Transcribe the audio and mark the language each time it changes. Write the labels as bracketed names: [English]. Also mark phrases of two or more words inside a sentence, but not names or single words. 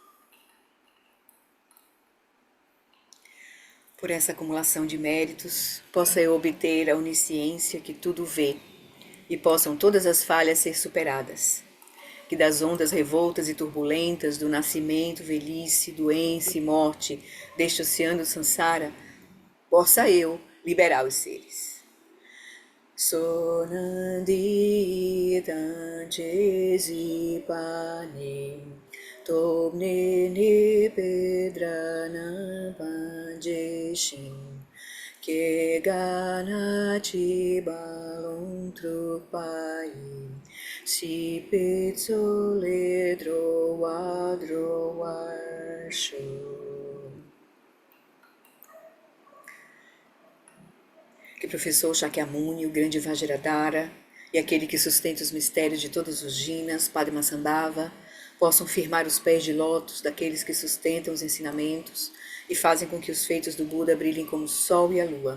[Portuguese] Por essa acumulação de méritos, possa eu obter a onisciência que tudo vê, e possam todas as falhas ser superadas. Que das ondas revoltas e turbulentas do nascimento, velhice, doença e morte deste oceano Sansara, possa eu liberar os seres. Sonandi Tanchesi Pani Tobne Ni Pedrana Panjeshin Que Gana Chibalon Trupai Si Pizzo Ledro Wadro Warsho. Que o professor Shakyamuni, o grande Vajradhara, e aquele que sustenta os mistérios de todos os jinas, Padmasambhava, possam firmar os pés de lótus daqueles que sustentam os ensinamentos e fazem com que os feitos do Buda brilhem como o sol e a lua.